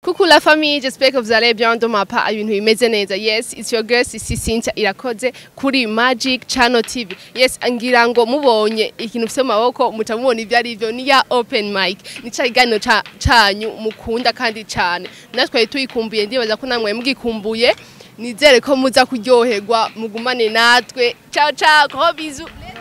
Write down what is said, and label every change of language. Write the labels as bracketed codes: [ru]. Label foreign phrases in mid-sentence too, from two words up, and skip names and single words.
[fr] Coucou la famille, j'espère que vous allez bien de ma part, [rn] ibintu bimeze neza. [en] Yes, it's your girl, [rn] Sisi Cynthia Irakoze kuri Magic Channel T V. Yes, ngira ngo mubonye ikintu ufise mu maboko, muca mubona ivyo ari vyo, ni ya [en] open mic. [rn] Ni ca kiganiro ca-, canyu mukunda kandi cane. Natwe twari tuyikumbuye, ndibaza ko namwe mugikumbuye. Nizere ko muza kuryoherwa, mugumane natwe. [it] Ciao, ciao, [fr] gros bisous.